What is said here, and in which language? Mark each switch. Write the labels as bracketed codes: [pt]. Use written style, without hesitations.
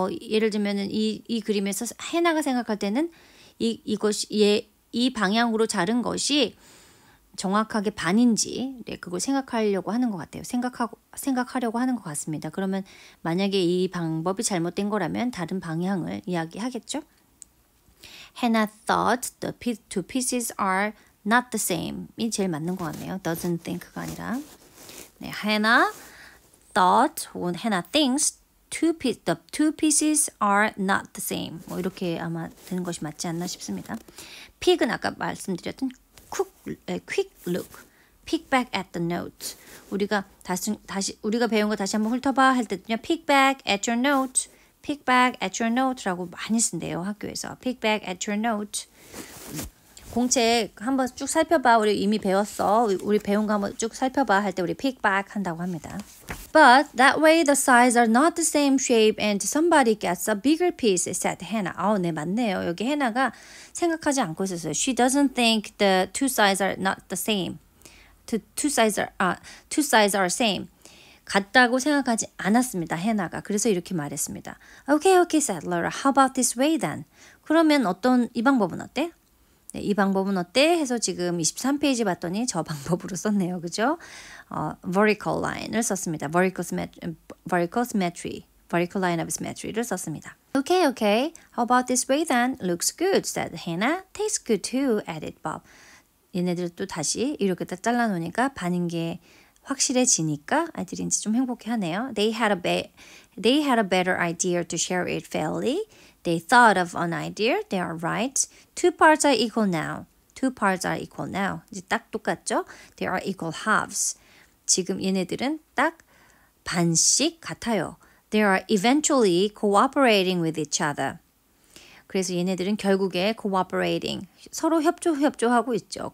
[ko] 예를 들면은 이 그림에서 해나가 생각할 때는 이 방향으로 자른 것이 정확하게 반인지 그걸 생각하려고 하는 것 같아요. 생각하려고 하는 것 같습니다. 그러면 만약에 이 방법이 잘못된 거라면 다른 방향을 이야기하겠죠. [en] Hannah thought the two pieces are not the same. [ko] 이 제일 맞는 것 같네요. [en] doesn't think [ko] 가 아니라. [en] 네, Hannah thought 혹은 Hannah thinks the two pieces are not the same. [ko] 뭐 이렇게 아마 되는 것이 맞지 않나 싶습니다. [en] Pig은 [ko] 아까 말씀드렸던 [en] quick look, pick back at the notes. [ko] 우리가 우리가 배운 거 다시 한번 훑어봐 할 때는요, [en] pick back at your notes, pick back at your note [ko] 라고 많이 쓴대요 학교에서. [en] pick back at your note. [ko] 공책 한번 쭉 살펴봐. 우리 이미 배웠어. 우리 배운 거 한번 쭉 살펴봐 할 때 우리 pick back 한다고 합니다. [en] But that way the sides are not the same shape and somebody gets a bigger piece, said Hannah. [ko] 네, 맞네요. 여기 해나가 생각하지 않고 있었어요. [en] She doesn't think the two sides are not the same. Two sides are same. [ko] 같다고 생각하지 않았습니다. 해나가. 그래서 이렇게 말했습니다. [en] Okay, said Laura. How about this way then? [ko] 그러면 이 방법은 어때? 네, 이 방법은 어때? 해서 지금 23페이지 봤더니 저 방법으로 썼네요. 그죠? vertical line을 썼습니다. [en] vertical symmetry, vertical line of symmetry를 [ko] 썼습니다. [en] Okay. How about this way then? Looks good, said Hannah. Tastes good too, added Bob. [ko] 얘네들 또 다시 이렇게 딱 잘라놓으니까 반인 게 확실해지니까 아이들이 이제 좀 행복해하네요. [en] They had a better idea to share it fairly. They thought of an idea. They are right. Two parts are equal now. [ko] 이제 딱 똑같죠? [en] They are equal halves. [ko] 지금 얘네들은 딱 반씩 같아요. [en] They are eventually cooperating with each other. [ko] 그래서 얘네들은 결국에 cooperating, 서로 협조하고 있죠.